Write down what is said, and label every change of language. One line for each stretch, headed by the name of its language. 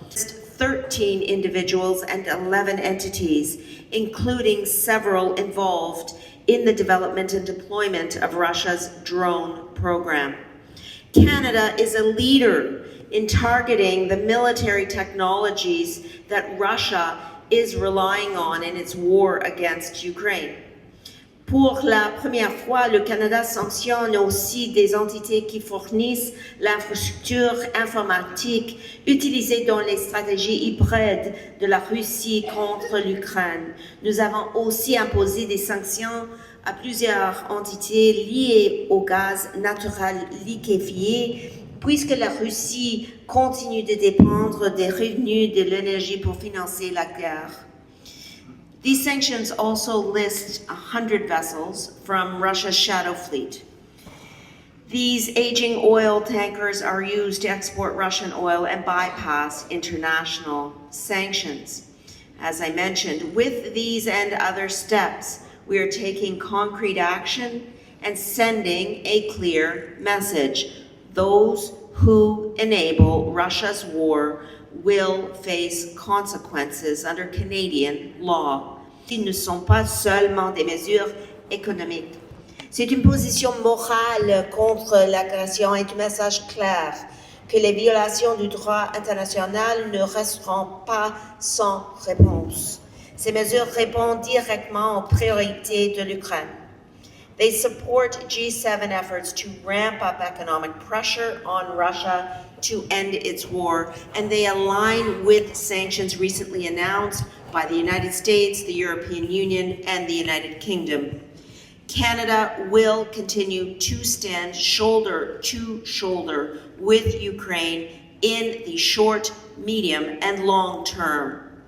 English: 13 individuals and 11 entities, including several involved in the development and deployment of Russia's drone program. Canada is a leader in targeting the military technologies that Russia is relying on in its war against Ukraine.
French: Pour la première fois, le Canada sanctionne aussi des entités qui fournissent l'infrastructure informatique utilisée dans les stratégies hybrides de la Russie contre l'Ukraine. Nous avons aussi imposé des sanctions à plusieurs entités liées au gaz naturel liquéfié, puisque la Russie continue de dépendre des revenus de l'énergie pour financer la guerre.
English: These sanctions also list 100 vessels from Russia's shadow fleet. These aging oil tankers are used to export Russian oil and bypass international sanctions. As I mentioned, with these and other steps, we are taking concrete action and sending a clear message. Those who enable Russia's war will face consequences under Canadian law.
French: Ils ne sont pas seulement des mesures économiques. C'est une position morale contre l'agression et un message clair que les violations du droit international ne resteront pas sans réponse. Ces mesures répondent directement aux priorités de l'Ukraine.
English: They support G7 efforts to ramp up economic pressure on Russia to end its war, and they align with sanctions recently announced by the United States, the European Union, and the United Kingdom. Canada will continue to stand shoulder to shoulder with Ukraine in the short, medium, and long term.